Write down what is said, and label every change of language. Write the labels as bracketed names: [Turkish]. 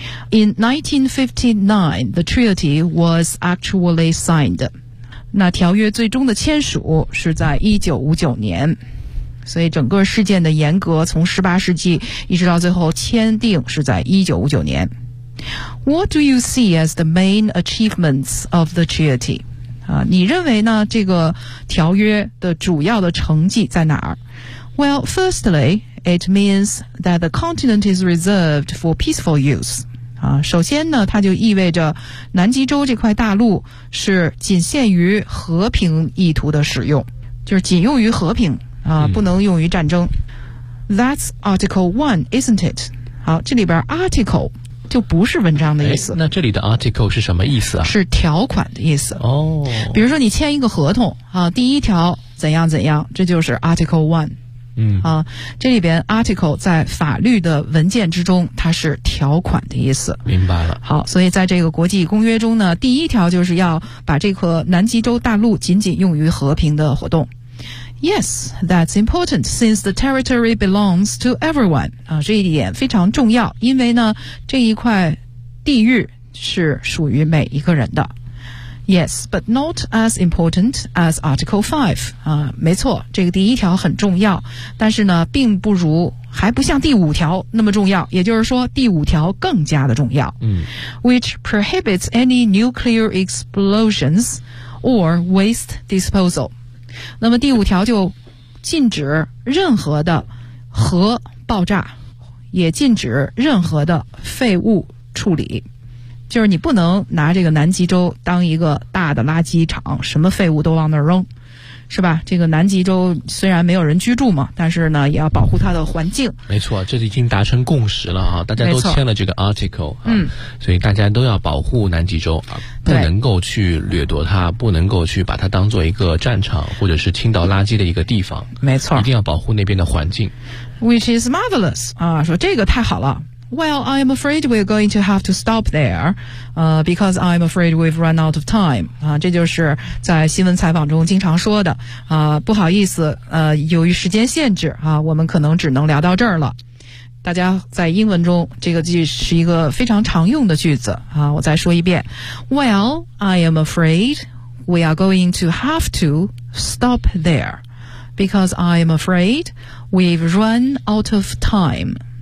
[English] In 1959, the treaty was actually signed. [Chinese] 那条约最终的签署是在1959年。所以整个事件的严格从18世纪一直到最后签订是在1959年。 [English] What do you see as the main achievements of the treaty? [Chinese] 你认为呢这个条约的主要的成绩在哪儿？ [English] Well, firstly, it means that the continent is reserved for peaceful use. [Chinese] 首先呢它就意味着南极洲这块大陆是仅限于和平意图的使用，就是仅用于和平不能用于战争。 [English] That's Article 1, isn't it? [Chinese] 好，这里边 Article 就不是文章的意思。那这里的 Article 是什么意思啊？是条款的意思。哦。比如说你签一个合同啊，第一条怎样怎样，这就是 Article 1。嗯。啊，这里边 Article 在法律的文件之中，它是条款的意思。明白了。好，所以在这个国际公约中呢，第一条就是要把这个南极洲大陆仅仅用于和平的活动。 [English] Yes, that's important since the territory belongs to everyone. [Chinese] 这一点非常重要，因为呢这一块地域是属于每一个人的。 [English] Yes, but not as important as Article 5. [Chinese] 没错，这个第一条很重要，但是呢并不如，还不像第五条那么重要，也就是说第五条更加的重要。 [English] Which prohibits any nuclear explosions or waste disposal. [Chinese] 那么第五条就禁止任何的核爆炸，也禁止任何的废物处理，就是你不能拿这个南极洲当一个大的垃圾场，什么废物都往那儿扔，是吧？这个南极洲虽然没有人居住嘛，但是呢也要保护它的环境。没错，这已经达成共识了啊，大家都签了这个 article 啊，所以大家都要保护南极洲啊，不能够去掠夺它，不能够去把它当做一个战场或者是倾倒垃圾的一个地方。没错，一定要保护那边的环境。 [English] Which is marvelous [Chinese] 啊，说这个太好了。 [English] Well, I am afraid we're going to have to stop there, because I'm afraid we've run out of time. [Chinese] 这就是在新闻采访中经常说的，不好意思，由于时间限制，我们可能只能聊到这儿了。大家在英文中，这个句是一个非常常用的句子，我再说一遍。 [English] Well, I am afraid we are going to have to stop there, because I am afraid we've run out of time.